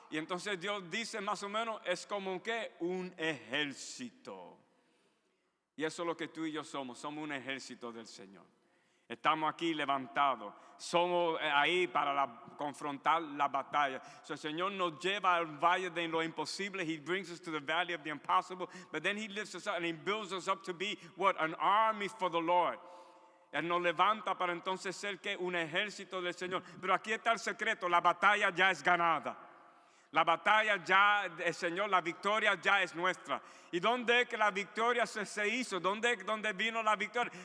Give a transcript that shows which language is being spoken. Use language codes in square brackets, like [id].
[es] Y entonces Dios dice más o menos, es como que un ejército. Y eso es lo que tú y yo somos un ejército del Señor. Estamos aquí levantados, somos ahí para confrontar la batalla. So, el Señor nos lleva al valle de lo imposible. [en] He brings us to the valley of the impossible. But then He lifts us up and He builds us up to be what? An army for the Lord. [es] Él nos levanta para entonces ser que un ejército del Señor. Pero aquí está el secreto, la batalla ya es ganada. La batalla ya, el Señor, la victoria ya es nuestra. ¿Y dónde es que la victoria se hizo? ¿Dónde vino la victoria?